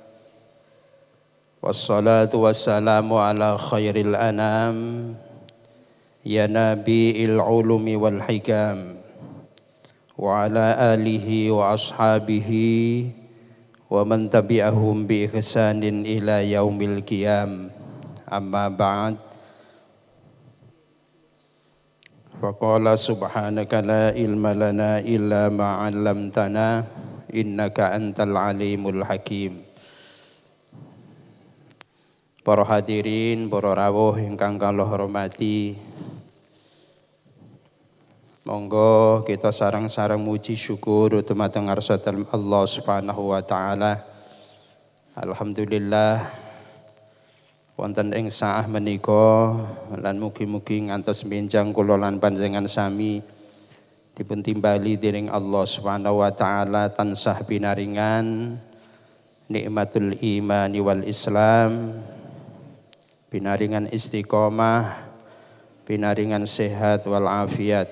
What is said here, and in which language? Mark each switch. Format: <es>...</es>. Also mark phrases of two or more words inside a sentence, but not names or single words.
<ar>والصلاة والسلام على خير الأنام يا نبي العلوم والحكم وعلى آله وأصحابه ومن تبعهم بإحسان إلى يوم القيام أما بعد. فقال سبحانك لا علم لنا إلا ما علمتنا إنك أنت العليم الحكيم.</ar> <jv>Para hadirin, para rawuh ingkang kula hormati, monggo kita sareng-sareng muji syukur dumateng ngarsaken Allah</jv> <ar>سبحانه وتعالى.</ar> <jv>Alhamdulillah wonten ing saah menika lan mugi-mugi ngantos menjang kula lan panjenengan sami dipun timbali dening Allah</jv> <ar>سبحانه وتعالى</ar> <jv>tansah pinaringan</jv> <ar>نعمة الإيمان والإسلام,</ar> <jv>pinaringan istiqomah, pinaringan sehat wal afiat.</jv>